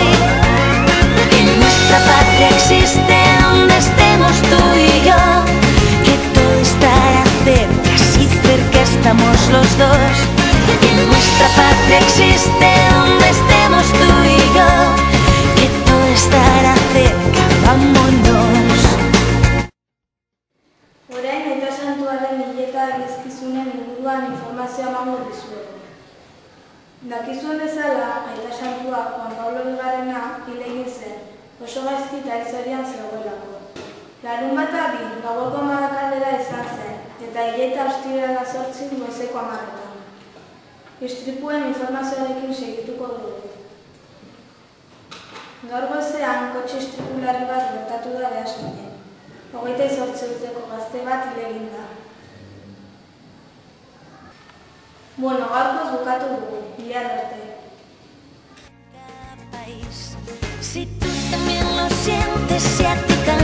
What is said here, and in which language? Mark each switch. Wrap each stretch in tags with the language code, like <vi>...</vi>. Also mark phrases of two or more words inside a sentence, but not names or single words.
<es>Que nuestra patria existe donde estemos tú y yo, que todo estará cerca, si cerca estamos los dos. Que nuestra patria existe donde estemos tú y yo, que todo estará cerca, vámonos.</es> <eu>Orain Aita Santuaren hileta egizkizunen inguruan informazioa emango dizuegu. Dakizuen bezala, Aita Santua Juan Pablo Bigarrena hil egin zen, oso gaizki eta hilzorian zegoelako. Larunbata 2 gaueko 10 aldera izan zen, eta hileta ostirala 8 goizeko 10etan. Istripuen informazioarekin segituko dugu. Gaur goizean kotxe istripu larri bat gertatu da Beasainen. 28 urteko gazte bat hil egin da. Gaurkoz bukatu dugu, bihar arte.</eu> <es>Si tú también lo sientes, si a ti</es>